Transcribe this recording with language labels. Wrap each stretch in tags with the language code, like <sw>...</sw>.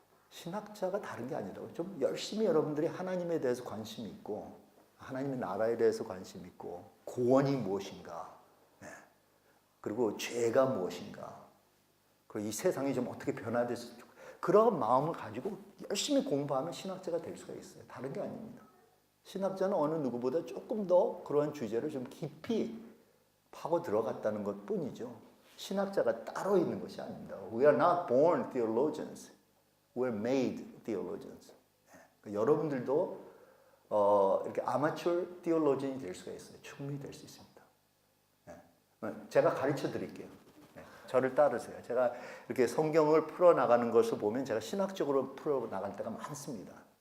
<ko>신학자가 다른 게 아니라 좀 열심히 여러분들이 하나님에 대해서 관심이 있고 하나님의 나라에 대해서 관심이 있고 구원이 무엇인가 그리고 죄가 무엇인가 그리고 이 세상이 좀 어떻게 변화될지 그런 마음을 가지고 열심히 공부하면 신학자가 될 수가 있어요. 다른 게 아닙니다. 신학자는 어느 누구보다 조금 더 그러한 주제를 좀 깊이 파고 들어갔다는 것 뿐이죠. 신학자가 따로 있는 것이 아닙니다.</ko> <en>We are not born theologians. We are made theologians.</en> <ko>여러분들도 이렇게 아마추어 theologian이 될 수가 있어요. 충분히 될 수 있습니다. 제가 가르쳐 드릴게요. 저를 따르세요. 제가 이렇게 성경을 풀어나가는 것을 보면 제가 신학적으로 풀어나갈 때가 많습니다.</ko>